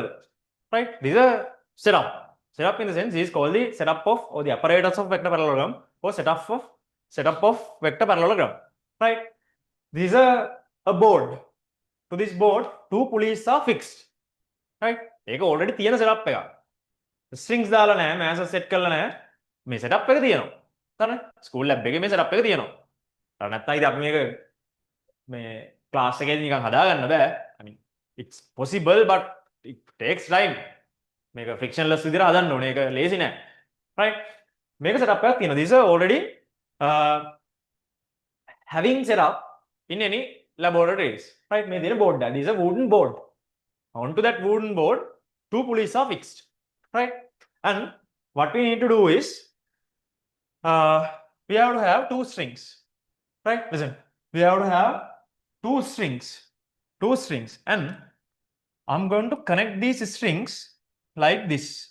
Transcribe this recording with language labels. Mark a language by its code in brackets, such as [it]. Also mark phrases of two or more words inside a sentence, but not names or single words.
[en] Right? This is a setup. Setup in the sense is called the setup of or the apparatus of vector parallelogram or setup of vector parallelogram. Right? This is a board. To this board, two pulleys are fixed. Right? [si] ඒක already තියෙන setup එකක්. Strings දාලා නැහැ, [en] mass set [si] කරලා නැහැ. මේ setup එක තියෙනවා. හරිනේ? [en] School lab [si] එකේ මේ setup එක තියෙනවා. අර නැත්නම් ඉතින් අපි මේක මේ class එකේදී නිකන් හදාගන්න බෑ. [en] I mean, it's possible but it takes time. [si] මේක frictionless විදිහට හදන්න ඕනේ. ඒක lazy නෑ. Right? මේක setup එකක් තියෙනවා. [en] These are already having set up in any laboratories. Right? [si] මේ තියෙන board එක. [en] This is a wooden board. Onto that wooden board, two pulleys are fixed. Right? And what we need to do is we have to have two strings. Right? Listen. We have to have two strings, and I'm going to connect these strings like this.